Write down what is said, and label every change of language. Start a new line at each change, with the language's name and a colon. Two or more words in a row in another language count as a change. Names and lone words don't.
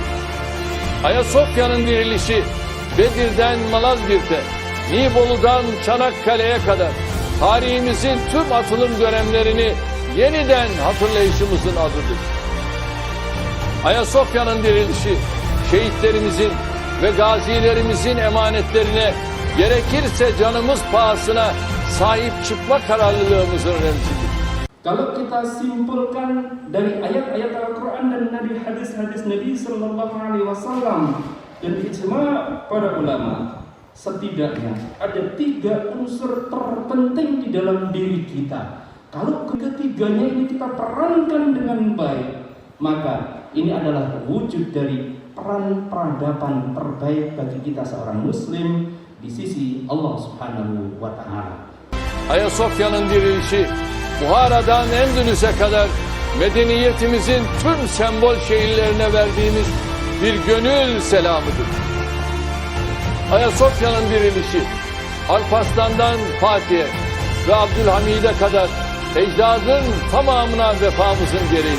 Turkish: Ayasofya'nın dirilişi, Bedir'den Malazgirt'e, Nibolu'dan Çanakkale'ye kadar tarihimizin tüm atılım dönemlerini yeniden hatırlayışımızın adıdır. Ayasofya'nın dirilişi, şehitlerimizin ve gazilerimizin emanetlerine gerekirse canımız pahasına sahip çıkma kararlılığımızın remzidir.
Indonesian: Kalau kita simpulkan dari ayat-ayat Al-Quran dan dari hadis-hadis Nabi
Arabic: صلى الله عليه وسلم
Indonesian: dan ijma para ulama, setidaknya ada tiga unsur terpenting di dalam diri kita. Kalau ketiganya ini kita perankan dengan baik, maka ini adalah wujud dari peran peradaban terbaik bagi kita seorang muslim di sisi Allah
Arabic: سبحانه وتعالى.
Turkish: Ayasofya'nın dirilişi, Buhara'dan Endülüs'e kadar medeniyetimizin tüm sembol şehirlerine verdiğimiz bir gönül selamıdır. Ayasofya'nın dirilişi, Alparslan'dan Fatih'e ve Abdülhamid'e kadar ecdadın tamamına vefamızın gereği.